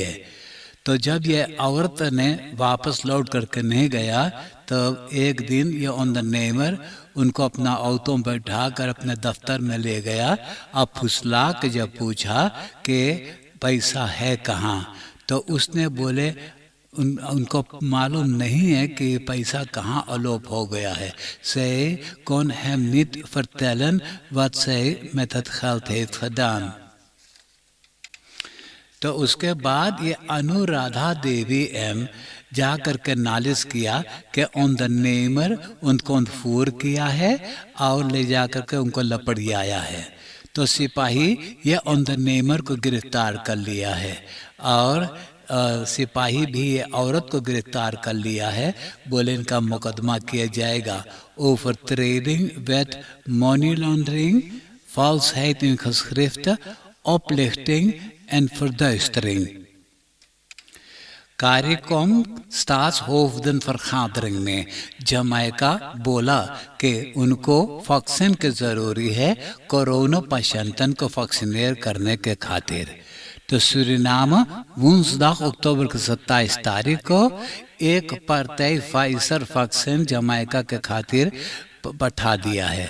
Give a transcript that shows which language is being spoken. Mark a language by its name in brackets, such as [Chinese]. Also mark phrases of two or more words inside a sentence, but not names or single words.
[Caribbean Hindustani] तो जब ये औरत ने वापस लौट करके नहीं गया तब एक दिन ये ondernemer उनको अपना ऑटो में बैठा कर अपने दफ्तर में ले गया। अब फुसला के जब पूछा कि पैसा है कहाँ, तो उसने बोले उनको मालूम नहीं है कि पैसा कहाँ अलोप हो गया है। [Dutch] Zij kon hem niet vertellen wat zij met het geld heeft gedaan। [Caribbean Hindustani] तो उसके बाद ये अनुराधा देवी एम जा करके नालिश किया कि ondernemer उनको ontvoer किया है और ले जा करके उनको लपड़ियाया है। तो सिपाही ये ondernemer को गिरफ्तार कर लिया है और सिपाही भी ये औरत को गिरफ्तार कर लिया है। बोले इनका मुकदमा किया जाएगा [Dutch] overtreding wet [English] money laundering, [Dutch] valsheid in geschriften, oplichting en verduistering। [Caribbean Hindustani] कार्यक्रम स्टाट्सहोofdenvergadering में जमैका बोला कि उनको वैक्सीन की ज़रूरी है कोरोना पेशेंटन को वैक्सीनेट करने के खातिर। तो सूरीनाम woensdag अक्टूबर की 27 तारीख को एक पार्टी फाइजर वैक्सीन जमैका के खातिर बढ़ा दिया है।